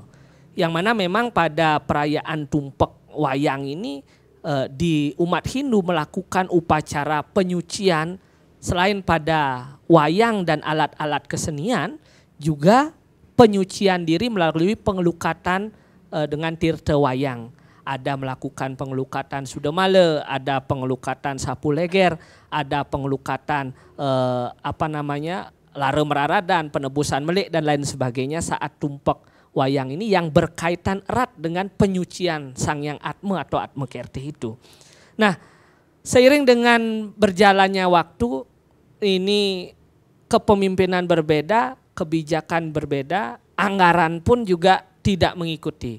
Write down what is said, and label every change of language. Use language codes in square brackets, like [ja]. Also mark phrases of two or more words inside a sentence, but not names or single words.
[id] Yang mana memang pada perayaan tumpek wayang ini di umat Hindu melakukan upacara penyucian selain pada wayang dan alat-alat kesenian, juga penyucian diri melalui pengelukatan dengan tirta wayang. Ada melakukan pengelukatan Sudamala, ada pengelukatan Sapu Leger, ada pengelukatan Lara Meraradan, penebusan Melik dan lain sebagainya saat tumpek wayang ini yang berkaitan erat dengan penyucian Sang Hyang Atma atau Atma Kertih itu. Nah, seiring dengan berjalannya waktu ini, kepemimpinan berbeda, kebijakan berbeda, anggaran pun juga tidak mengikuti.